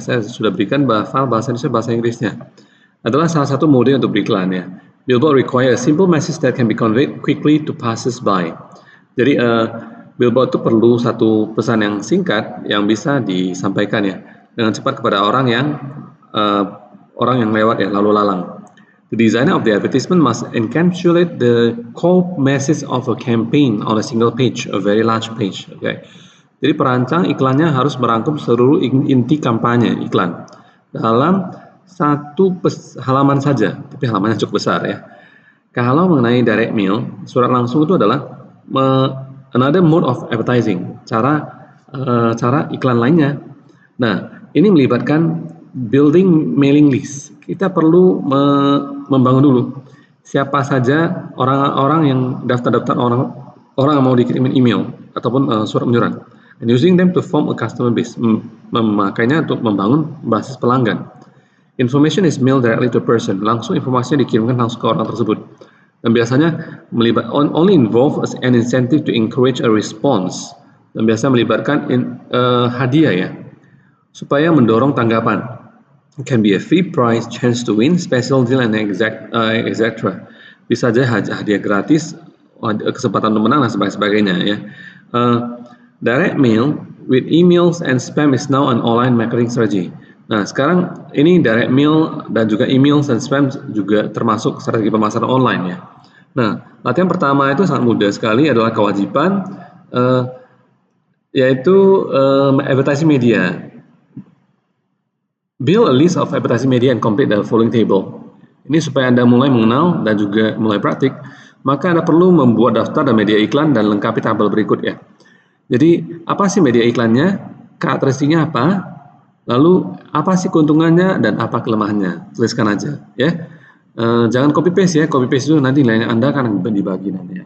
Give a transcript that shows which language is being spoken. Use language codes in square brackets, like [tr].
[id] Saya sudah berikan file bahasa Indonesia bahasa Inggrisnya. Adalah salah satu mode untuk beriklan ya. [en] Billboard require a simple message that can be conveyed quickly to passers-by. [id] Jadi billboard itu perlu satu pesan yang singkat yang bisa disampaikan ya dengan cepat kepada orang yang lewat ya, lalu lalang. [en] The designer of the advertisement must encapsulate the core message of a campaign on a single page, a very large page. Okay. [id] Jadi perancang iklannya harus merangkum seluruh inti kampanye iklan dalam satu halaman saja, tapi halamannya cukup besar ya. Kalau mengenai direct mail, surat langsung itu adalah [en] another mode of advertising, [id] cara iklan lainnya. Nah, ini melibatkan [en] building mailing list. [id] Kita perlu membangun dulu siapa saja orang-orang yang daftar-daftar orang yang mau dikirimin email ataupun surat menyurat, [en] and using them to form a customer base, [id] memakainya untuk membangun basis pelanggan. [en] Information is mailed directly to a person. [id] Langsung informasinya dikirimkan langsung ke orang tersebut. Dan biasanya [en] only involve an incentive to encourage a response. [id] Dan biasanya melibatkan hadiah ya, supaya mendorong tanggapan. [en] It can be a free prize, chance to win, special deal, and etc. [id] Bisa saja hadiah gratis, kesempatan untuk menang dan sebagainya ya. [en] Direct mail with emails and spam is now an online marketing strategy. [id] Nah, sekarang ini direct mail dan juga email dan spam juga termasuk strategi pemasaran online ya. Nah, latihan pertama itu sangat mudah sekali, adalah kewajiban yaitu advertising media. [en] Build a list of advertising media and complete the following table. [id] Ini supaya Anda mulai mengenal dan juga mulai praktik, maka Anda perlu membuat daftar dan media iklan dan lengkapi tabel berikut ya. Jadi, apa sih media iklannya? Karakteristiknya apa? Lalu apa sih keuntungannya dan apa kelemahannya? Tuliskan aja ya. Jangan copy paste ya. Copy paste itu nanti nilainya Anda akan dibagi nanti ya.